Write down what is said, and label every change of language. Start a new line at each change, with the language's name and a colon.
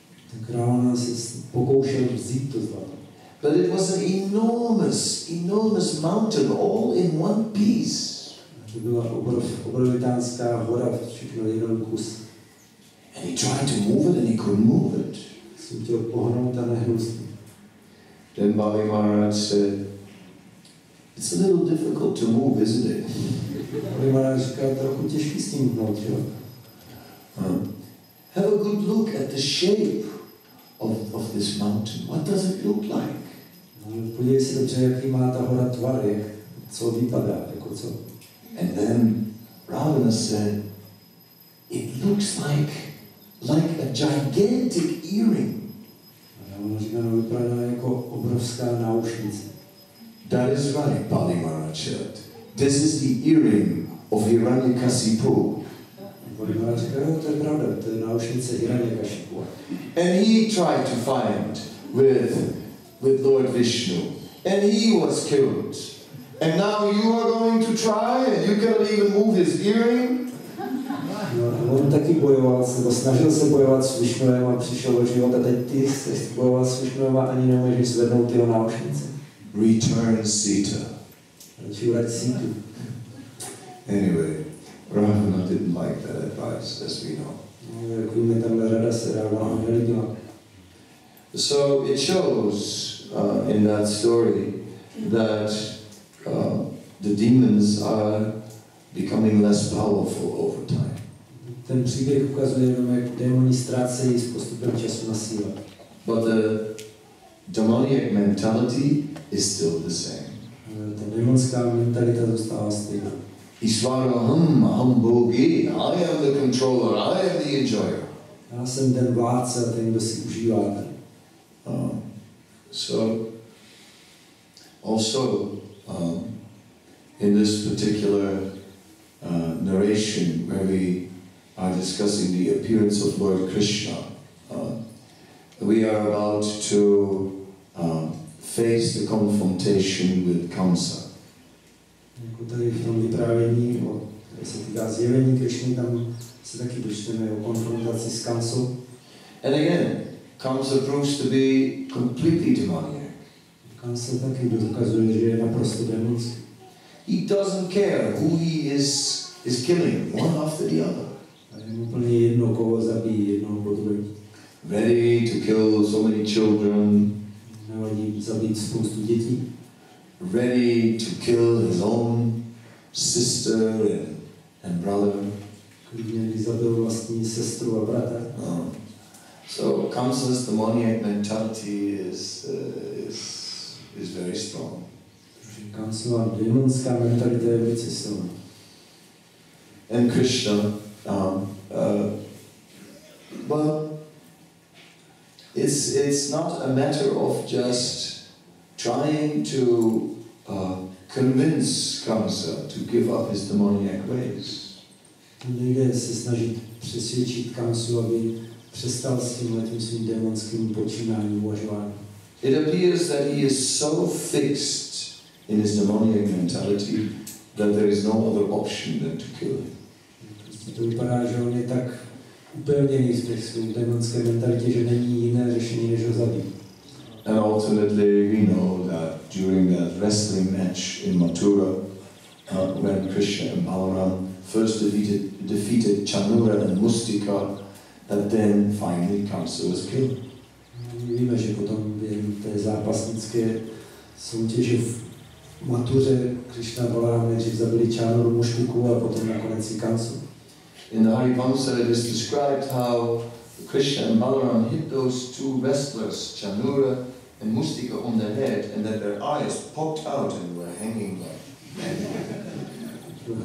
Czech: Tak Ravana se pokoušel vzít to zlato.
English: But it was an enormous mountain, all in one piece.
Czech: To byla obrovitánská hora, všechno jeden kus.
English: And he tried to move it and he couldn't move it.
Czech: Jsem chtěl pohnout a nehnul jsem.
English: Then Bali Maharaj said, it's a little difficult to move, isn't it?
Czech: Bali Maharaj říkal, trochu těžký s tím hnout, jo?
English: Have a good look at the shape of this mountain. What does it look like?
Czech: Podívej si dobře, jaký má ta hora tvar, co vypadá, jako co.
English: And then Ravana said, it looks like a gigantic earring.
Czech: A Ravana říká, no vypadá jako obrovská náušnice.
English: That is right, Bali Maharaj said. This is the earring of Hiranyakasipu.
Czech: Bali Maharaj říká, jo, to je pravda, to je náušnice Hiranyakasipu.
English: And he tried to fight with Lord Vishnu. and he was killed. And now you are going to try and you cannot even move his earring?
Czech: No, on taky bojoval, nebo snažil se bojovat s Višnovem a přišel do života. Teď ty se bojoval s Višnovem a ani nemůžeš zvednout jeho náušnice.
English: Return Sita.
Czech: Radši vrať Situ.
English: Anyway, Ravana didn't like that advice, as we know.
Czech: No, jak víme, tahle rada se Ravana nelíbila.
English: So it shows in that story that the demons are becoming less powerful over time.
Czech: Ten příběh ukazuje jenom, jak démoni ztrácejí s postupem času na síle.
English: But the demoniac mentality is still the same.
Czech: Ta démonská mentalita zůstává stejná.
Sanskrit: Isvaraham aham bhogi,
English: I am the controller, I am the enjoyer.
Czech: Já jsem ten vládce a ten, kdo si užívá ten.
English: So also in this particular narration where we are discussing the appearance of Lord Krishna, we are about to face the confrontation with Kamsa.
Czech: Jako tady v tom vyprávění, které se týká zjevení Krišny, tam se taky dočteme o konfrontaci s Kamsou.
English: And again, Kamsa proves to be completely demoniac.
Czech: Kamsa taky dokazuje, že je naprosto démonský.
English: He doesn't care who he is killing, one after the other.
Czech: A je mu úplně jedno, koho zabíjí, jednoho po druhém.
English: Ready to kill so many children.
Czech: Nevadí zabít spoustu dětí.
English: Ready to kill his own sister and brother.
Czech: Klidně by zabil vlastní sestru a bratra.
English: So Kamsa's demoniac mentality is very strong.
Czech: Kamsova démonská mentalita je velice silná.
English: And Krishna, well, it's not a matter of just trying to convince Kamsa to give up his demoniac ways.
Czech: Nejde se snažit přesvědčit Kamsu, aby přestal s tím svým démonským počínáním, uvažováním.
English: It appears that he is so fixed in his demoniac mentality that there is no other option than to kill him.
Czech: To vypadá, že on je tak upevněný v těch svých démonské mentalitě, že není jiné řešení, než ho zabít.
English: And ultimately, we know that during that wrestling match in Mathura, when Krishna and Balaram first defeated Chanura and Mustika, that then finally Kamsa was killed.
Czech: Víme, že potom během té zápasnické soutěže v Matuře Krishna a Balaram nejdřív zabili Chanuru, Muštiku a potom nakonec i Kamsu.
English: In the Harivamsa it is described how Krishna and Balaram hit those two wrestlers, Chanura and Mustika, on the head, and that their eyes popped out and were hanging like.